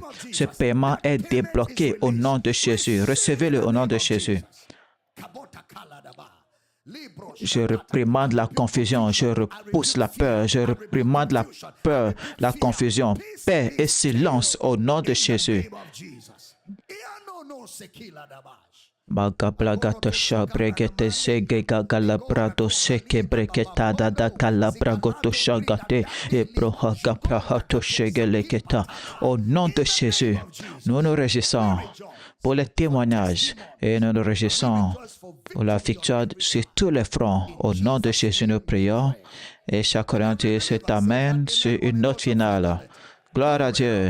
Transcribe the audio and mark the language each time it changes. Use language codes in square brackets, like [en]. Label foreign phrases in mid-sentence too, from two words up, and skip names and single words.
[fr] Ce paiement est débloqué au nom de Jésus. Recevez-le au nom de Jésus. Je réprimande la confusion, je repousse la peur, je réprimande la peur, la confusion. Paix et silence au nom de Jésus. Magablagata shabregete segega galabrado seke breketada da calabragoto shagate et brohaga prahato shegeleketa. Au nom de Jésus, nous nous réjouissons pour les témoignages et nous nous réjouissons pour la victoire sur tous les fronts. Au nom de Jésus, nous prions et chacun dit cet Amen sur une note finale. Gloire à Dieu.